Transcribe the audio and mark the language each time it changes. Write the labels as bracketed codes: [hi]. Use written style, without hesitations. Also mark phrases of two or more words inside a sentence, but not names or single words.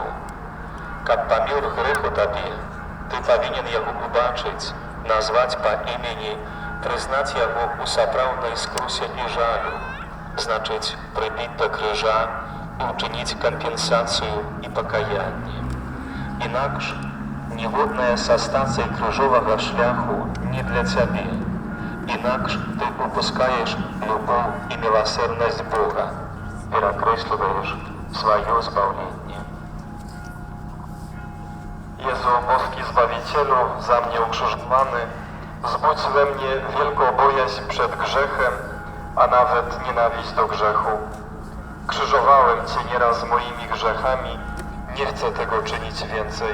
[be] Каб памёр грэх у табе, ты павінен яго убачыць, назваць па імені, прызнаць яго ў сапраўднай скрусе і жалю, значыць, прыбіць да крыжа і ўчыніць кампенсацыю і пакаянне. Інакш, ніводная са стацый крыжовага шляху не для цябе. Інакш ты упускаеш любоў і міласэрнасць Бога, перакрэсліваеш сваё збаўленне. [pl] Jezu, boski Zbawicielu, za mnie ukrzyżowany, zbudź we mnie wielką bojaźń przed grzechem, a nawet nienawiść do grzechu. Krzyżowałem Cię nieraz z moimi grzechami, nie chcę tego czynić więcej.